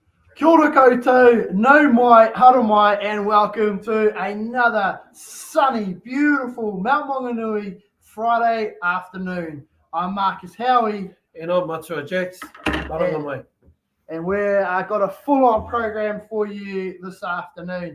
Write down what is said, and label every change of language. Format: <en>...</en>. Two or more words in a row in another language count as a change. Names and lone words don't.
<mi>Kia ora koutou, no mai, hara mai,</mi> <en>and welcome to another sunny, beautiful Mount Maunganui Friday afternoon. I'm Marcus Howie, And I'm Matua Jax.</en> <mi>Maranga mai.</mi> <en>and we've got a full-on program for you this afternoon.</en>